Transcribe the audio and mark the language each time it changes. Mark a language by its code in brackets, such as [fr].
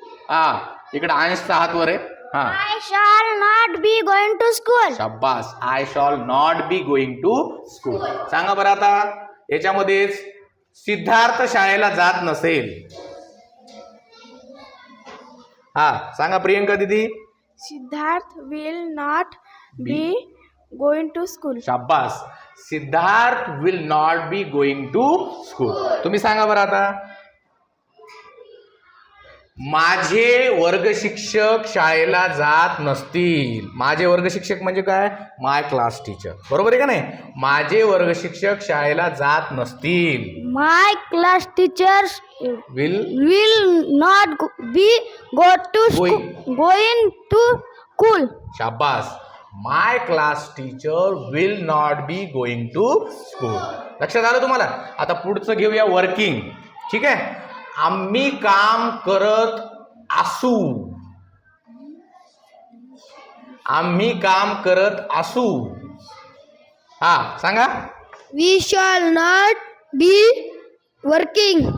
[mr] हा, इकडे अंशचा हात वर आहे. हा, [en] I shall not be going to school. शाबास. I shall not be going to school. [mr] सांगा बरं आता याच्यामध्येच सिद्धार्थ शाळेला जात नसेल. हा सांगा प्रियंका दीदी. [en] Siddharth will not be going to school. [mr] शाबास. [en] Siddharth will not be going to school. [mr] तुम्ही सांगा बरं आता, माझे वर्ग शिक्षक शाळेला जात नसतील. माझे वर्ग शिक्षक म्हणजे काय? [en] My class teacher. [mr] बरोबर आहे का नाही? माझे वर्ग शिक्षक शाळेला जात नसतील. [en] My class teacher will not be going to school. [mr] शाबास. [en] My class teacher will not be going to school. [mr] लक्षात आलं तुम्हाला? आता पुढचं घेऊया वर्किंग. ठीक आहे. आम्ही काम करत असू. आम्ही काम करत असू. हा सांगा. [en] We shall not be working.